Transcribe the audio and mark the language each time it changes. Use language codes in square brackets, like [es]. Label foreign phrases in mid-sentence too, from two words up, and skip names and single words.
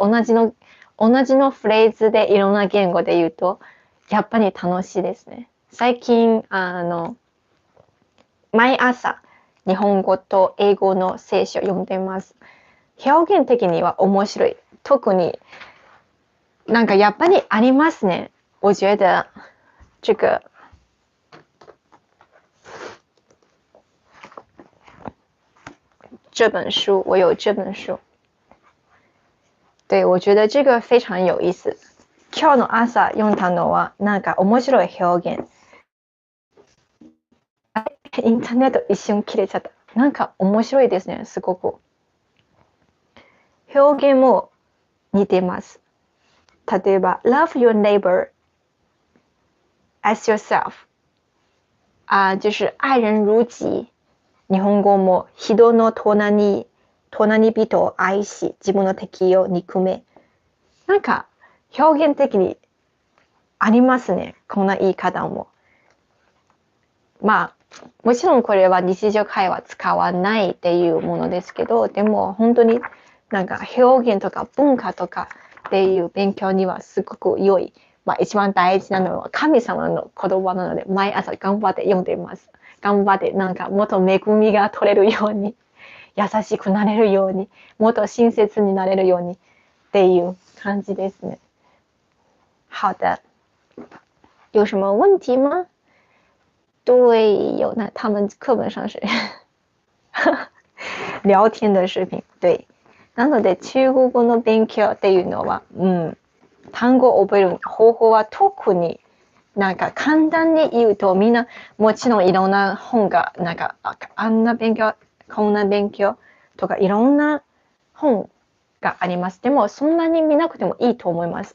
[ja] 同じのフレーズでいろんな言語で言うと、やっぱり楽しいですね。最近、毎朝、日本語と英語の聖書を読んでます。表現的には面白い。特になんかやっぱりありますね。 [zh] 我觉得这本书，我有这本书。对，我觉得这个非常有意思。 [ja] 今日の朝読んだのはなんか面白い表現。インターネット一瞬切れちゃった。なんか面白いですね、すごく。表現も似てます。例えば、 [en] love your neighbor as yourself。 [zh] 就是愛人如己。 [ja] 日本語も人の隣人を愛し、自分の敵を憎め。なんか表現的にありますね。こんな言い方も。まあ、もちろんこれは日常会話使わないっていうものですけど、でも本当になんか表現とか文化とかっていう勉強にはすごく良い。一番大事なのは神様の言葉なので、毎朝頑張って読んでいます。頑張ってなんかもっと恵みが取れるように、優しくなれるように、もっと親切になれるようにっていう感じですね。 [zh] 好的，有什么问题吗？对，有，那他们课本上是聊天的视頻。对。 [ja] なので中国語の勉強っていうのは、単語を覚える方法は特になんか簡単に言うと、みんなもちろんいろんな本がなんかあんな勉強こんな勉強とかいろんな本があります。でもそんなに見なくてもいいと思います。